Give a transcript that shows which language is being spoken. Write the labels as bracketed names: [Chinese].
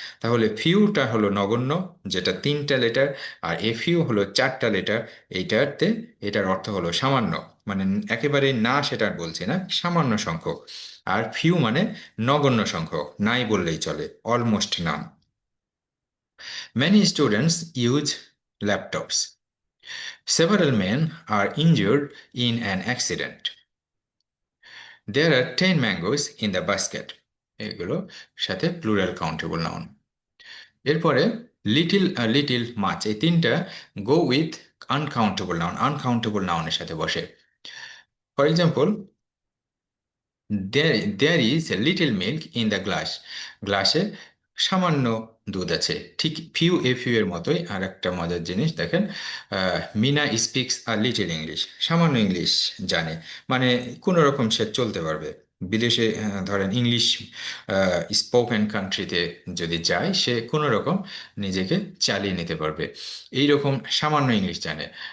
[Bangla] তাহলে ফিউটা হলো নগণ্য, যেটা তিনটা লেটার, আর এ ফিউ হলো চারটা লেটার, এইটাতে এটার অর্থ হলো সামান্য, মানে একেবারে না সেটা বলছি না, সামান্য সংখ্যক। আর ফিউ মানে নগণ্য সংখ্যক, নাই বললেই চলে, অলমোস্ট নাম। [English] Many students use laptops. Several men are injured in an accident. There are 10 mangoes in the basket. [Bangla] এগুলো সাথে প্লুরাল কাউন্টেবল নাউন। এরপরে লিটিল, লিটিল, মাছ, এই তিনটা go with uncountable noun, uncountable নাউনের সাথে বসে। For example, [English] there is a little milk in the glass. [Bangla] গ্লাসে সামান্য দুধ আছে। ঠিক ফিউ এ ফিউ এর মতোই আর একটা মজার জিনিস দেখেন, [English] Meena speaks a little English, [Bangla] সামান্য ইংলিশ জানে, মানে কোনো রকম সে চলতে পারবে। বিদেশে ধরেন ইংলিশ স্পোকেন কান্ট্রিতে যদি যায়, সে কোনো রকম নিজেকে চালিয়ে নিতে পারবে, এই রকম সামান্য ইংলিশ জানে।